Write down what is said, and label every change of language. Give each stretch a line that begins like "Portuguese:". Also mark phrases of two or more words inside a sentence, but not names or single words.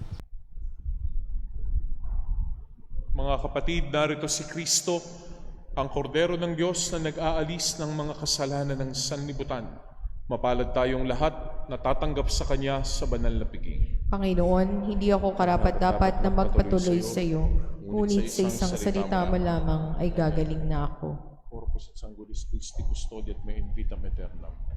Filipino: Mga kapatid, narito si Kristo, ang kordero ng Diyos na nag-aalis ng mga kasalanan ng sanlibutan. Mapalad tayong lahat na tatanggap sa Kanya sa banal na piging. Panginoon, hindi ako karapat-dapat na magpatuloy sa iyo, ngunit sa isang salita mo lamang ay gagaling na ako.
Latin: Corpus et Sanguinis Christi custodiat me in vitam aeternam.